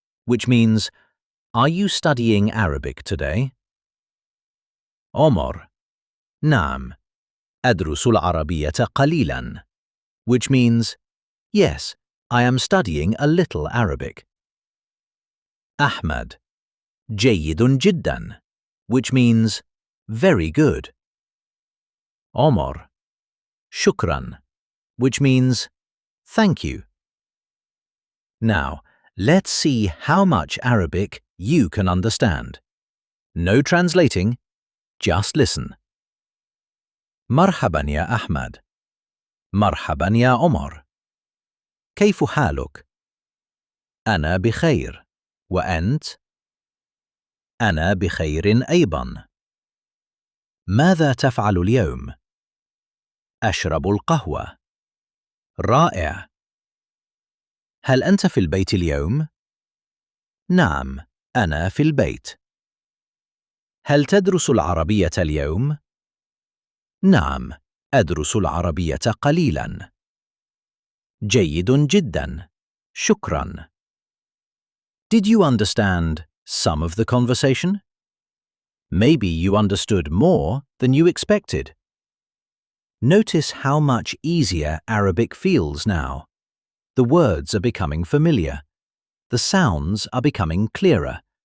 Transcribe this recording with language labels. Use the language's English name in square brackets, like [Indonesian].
[English] Which means, are you studying Arabic today? [Arabic] عمر. نعم. أدرس العربية قليلاً. [English] Which means, yes, I am studying a little Arabic. [Arabic] أحمد. جيد جداً. [English] Which means, very good. Omar, shukran, which means thank you. Now, let's see how much Arabic you can understand. No translating, just listen. [Arabic] مرحبا يا أحمد. مرحبا يا عمر. كيف حالك؟ أنا بخير. وأنت؟ أنا بخير أيضا. ماذا تفعل اليوم؟ أشرب القهوة. رائع. هل أنت في البيت اليوم؟ نعم، أنا في البيت. هل تدرس العربية اليوم؟ نعم، أدرس العربية قليلاً. جيد جداً. شكراً. [English] Did you understand some of the conversation? Maybe you understood more than you expected. Notice how much easier Arabic feels now. The words are becoming familiar. The sounds are becoming clearer.